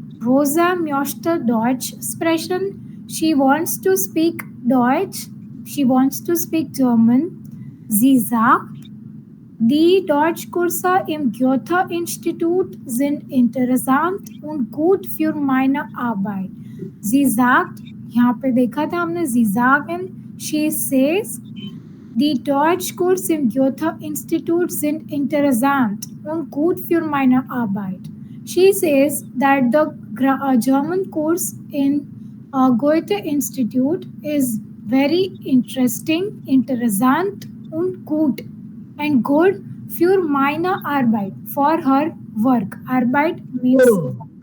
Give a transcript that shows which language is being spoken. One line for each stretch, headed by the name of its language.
German: Rosa möchte Deutsch sprechen.
English: She wants to speak Deutsch. She wants to speak German.
German: Sie sagt, die Deutschkurse im Goethe-Institut sind interessant und gut für meine Arbeit. Sie sagt,
Hindi: यहाँ पे देखा था हमने,
German: sie sagen,
English: she says,
German: die Deutschkurse im Goethe-Institut sind interessant und gut für meine Arbeit.
English: She says that the German course in Goethe-Institut is very interesting,
German: interessant und gut.
English: And good
German: für meine Arbeit,
English: for her work. Arbeit means work.